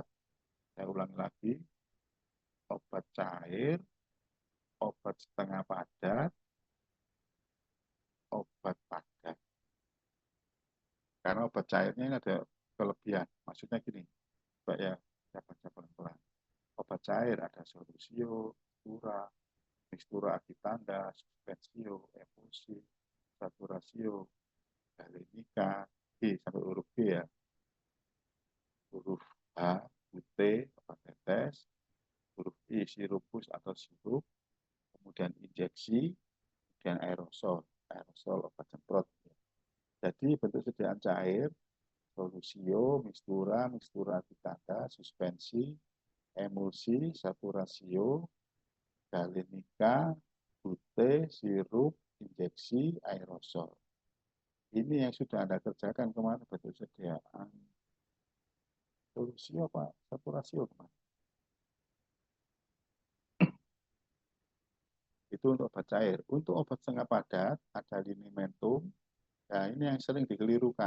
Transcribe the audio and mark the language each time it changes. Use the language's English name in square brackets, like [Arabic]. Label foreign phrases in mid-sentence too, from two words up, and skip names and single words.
[Indonesian] Saya ulangi lagi, obat cair, obat setengah padat, obat padat. Karena obat cairnya ini ada kelebihan. Maksudnya gini, Mbak ya, saya baca pelan-pelan. Obat cair ada solusio, mistura, mistura aditanda, suspensio, emulsi, saturasio, galenika, G sampai huruf G ya. Huruf H, UT, obat tetes, huruf I, sirupus atau sirup, kemudian injeksi, kemudian aerosol, aerosol obat semprot. Jadi bentuk sediaan cair, solusio, mistura, mistura ditanda, suspensi, emulsi, saturasio, galenika, bute, sirup, injeksi, aerosol. Ini yang sudah Anda kerjakan kemarin bentuk sediaan. Solusio apa? Saturasio kemarin. Itu untuk obat cair. Untuk obat setengah padat, ada linimentum. Nah, ini yang sering dikelirukan.